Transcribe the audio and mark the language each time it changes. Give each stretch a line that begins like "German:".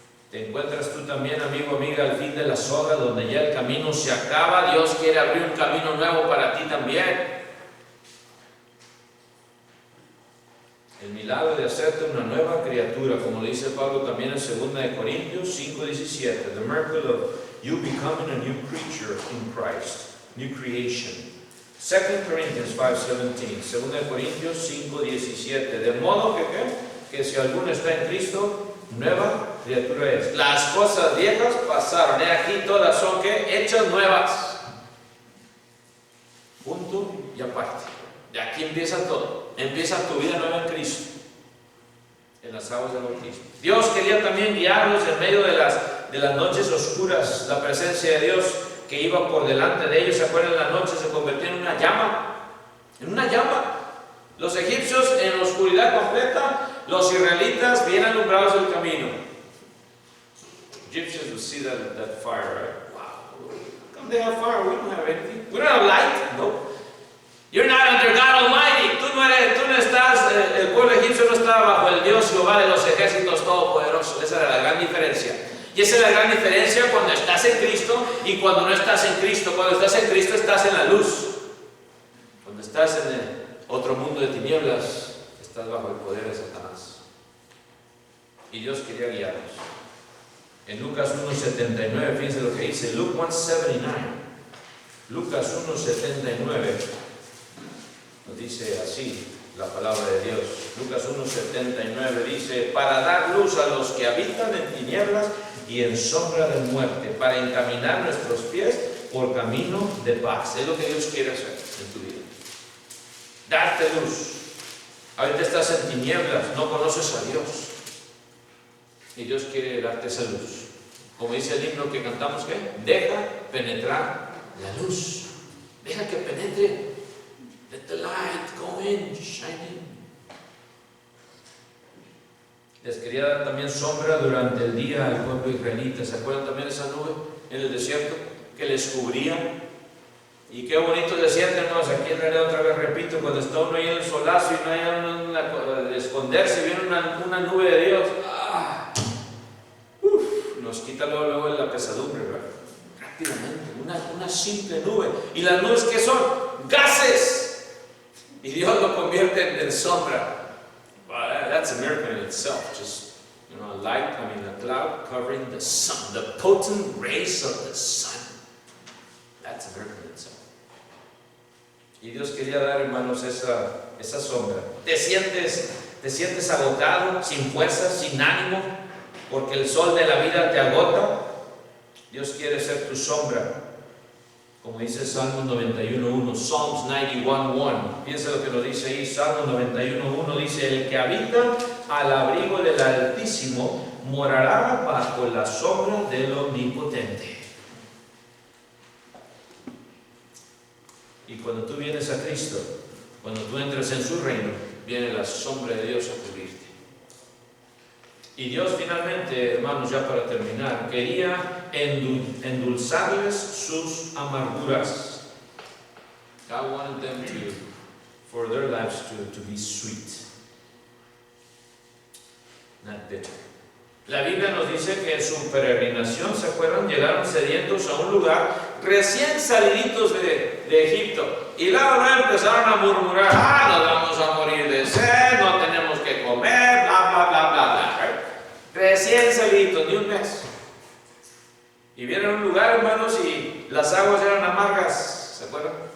Spanish: ¿Te encuentras tú también, amigo, amiga, al fin de la soga, donde ya el camino se acaba? Dios quiere abrir un camino nuevo para ti también. El milagro de hacerte una nueva criatura, como le dice Pablo también en 2 Corintios 5:17.
English: The miracle of you becoming a new creature in Christ, new creation. 2 Corinthians 5:17, 2 Corintios 5:17.
Spanish: De modo que si alguno está en Cristo, nueva criatura es. Las cosas viejas pasaron, aquí todas son hechas nuevas. Punto y aparte. De aquí empieza todo. Empieza tu vida nueva en Cristo, en las aguas del bautismo. Dios quería también guiarlos en medio de las noches oscuras. La presencia de Dios que iba por delante de ellos, ¿se acuerdan? La noche se convirtió en una llama. En una llama. Los egipcios en la oscuridad completa, los israelitas bien alumbrados del camino.
English: Egyptians would see that fire, right? Wow. Come they have fire, we don't have anything. We don't have light. No. You're not under God Almighty.
Spanish: Tú no estás, el pueblo egipcio no está bajo el Dios Jehová de los ejércitos todopoderosos. Esa era la gran diferencia. Y esa es la gran diferencia cuando estás en Cristo y cuando no estás en Cristo. Cuando estás en Cristo estás en la luz. Cuando estás en el otro mundo de tinieblas, estás bajo el poder de Satanás. Y Dios quería guiarnos. En Lucas 1:79, fíjense lo que dice. Luke 1:79. Lucas 1:79. Nos dice así la palabra de Dios. Lucas 1:79 dice: para dar luz a los que habitan en tinieblas y en sombra de muerte, para encaminar nuestros pies por camino de paz. Es lo que Dios quiere hacer en tu vida. Darte luz. Ahorita estás en tinieblas, no conoces a Dios. Y Dios quiere darte esa luz. Como dice el himno que cantamos, ¿qué? Deja penetrar la luz. Deja que penetre.
English: Let the light go in, shine in.
Spanish: Les quería dar también sombra durante el día al pueblo israelita. ¿Se acuerdan también de esa nube en el desierto que les cubría? Y qué bonito el desierto, hermanos. Aquí en realidad otra vez repito, cuando está uno ahí en el solazo y no hay de esconderse, viene una nube de Dios. Nos quita luego la pesadumbre, ¿verdad? Rápidamente, una simple nube. ¿Y las nubes qué son? Gases. Y y Dios lo convierte en sombra.
English: Well, that's a miracle in itself. Just, a light, a cloud covering the sun, the potent rays of the sun. That's a miracle in itself.
Spanish: Y Dios quería dar, hermanos, esa sombra. Te sientes agotado, sin fuerzas, sin ánimo, porque el sol de la vida te agota. Dios quiere ser tu sombra. Como dice Salmos 91.1, Psalms 91.1. Piensa lo que lo dice ahí, Salmos 91.1 dice: el que habita al abrigo del Altísimo morará bajo la sombra del Omnipotente. Y cuando tú vienes a Cristo, cuando tú entras en su reino, viene la sombra de Dios a cubrirte. Y Dios finalmente, hermanos, ya para terminar, quería endulzarles sus amarguras.
English: God wanted them for their lives to be sweet, not bitter.
Spanish: La Biblia nos dice que en su peregrinación, ¿se acuerdan? Llegaron sedientos a un lugar recién saliditos de Egipto. Y luego empezaron a murmurar: nos vamos a morir de sed, no tenemos que comer, bla, bla, bla, bla, bla. Recién saliditos, ni un mes. Y vieron un lugar, hermanos, y las aguas eran amargas. ¿Se acuerdan?